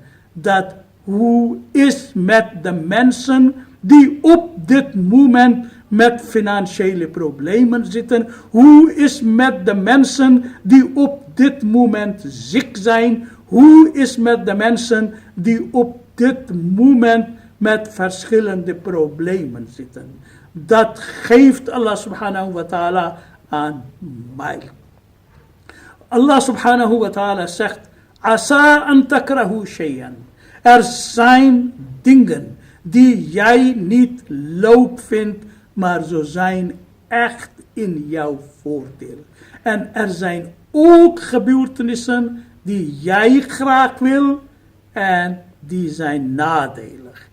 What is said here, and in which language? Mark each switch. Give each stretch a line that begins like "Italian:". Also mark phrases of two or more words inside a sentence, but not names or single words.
Dutch: Dat hoe is met de mensen die op dit moment met financiële problemen zitten. Hoe is met de mensen die op dit moment ziek zijn. Hoe is met de mensen die op dit moment met verschillende problemen zitten. Dat geeft
Arabic: الله سبحانه وتعالى
Dutch: aan mij.
Arabic: الله سبحانه وتعالى
Dutch: zegt,
Arabic: عسى أن تكرهوا شيئا.
Dutch: Er zijn dingen die jij niet leuk vindt, maar zo zijn echt in jouw voordeel. En er zijn ook gebeurtenissen die jij graag wil en die zijn nadelig.